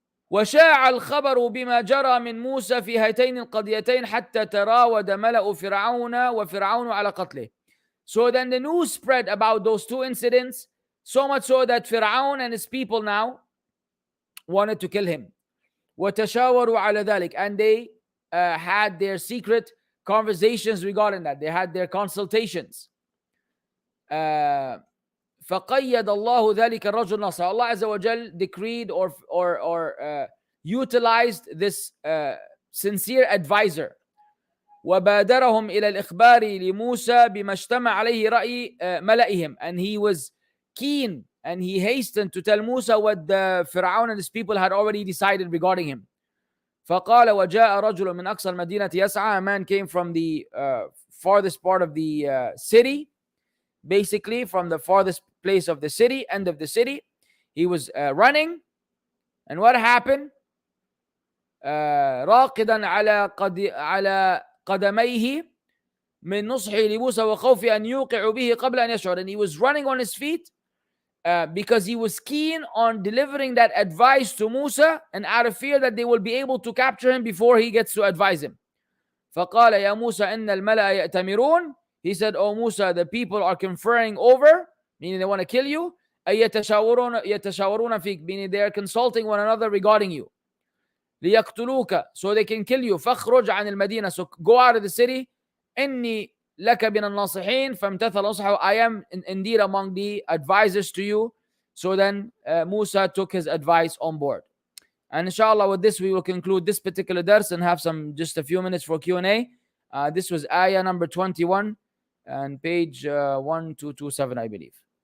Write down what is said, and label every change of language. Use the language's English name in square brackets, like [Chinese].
[Arabic] وشاع الخبر بما جرى من موسى في هاتين القضيتين حتى تراود ملأ فرعون وفرعون على قتله. [English] So then the news spread about those two incidents, so much so that Fir'aun and his people now wanted to kill him. [Arabic] وتشاوروا على ذلك, [English] and they had their secret conversations regarding that. They had their consultations. [Arabic] فقيد الله ذلك الرجل نصر. [English] Allah Azza wa Jal decreed or utilized this sincere advisor. [Arabic] وبادرهم إلى الإخبار لموسى بما اجتمع عليه رأي ملئهم, [English] and he was keen and he hastened to tell Musa what the Fir'aun and his people had already decided regarding him. [Arabic] فقال وجاء رجل من أقصى المدينة يسعى. [English] A man came from the farthest part of the city, basically from the farthest place of the city, end of the city. He was running, and what happened? [Arabic] راقدا على قدميه من نصحه لموسى وخوفه أن يوقع به قبل أن يشعر. [English] And he was running on his feet because he was keen on delivering that advice to Musa, and out of fear that they will be able to capture him before he gets to advise him. [Arabic] فقال يا موسى إن الملأ يأتمرون. [English] He said, "Oh Musa, the people are conferring over," meaning they want to kill you. [Arabic] أي يتشاورون فيك, [English] meaning they are consulting one another regarding you. [Arabic] ليقتلوك, [English] so they can kill you. [Arabic] فاخرج عن المدينة, [English] so go out of the city. [Arabic] إني لك من الناصحين فامتثل نصحه. [English] I am indeed among the advisors to you. So then Musa took his advice on board. And inshallah with this we will conclude this particular dars and have just a few minutes for Q&A. This was ayah number 21 and page 1227, I believe.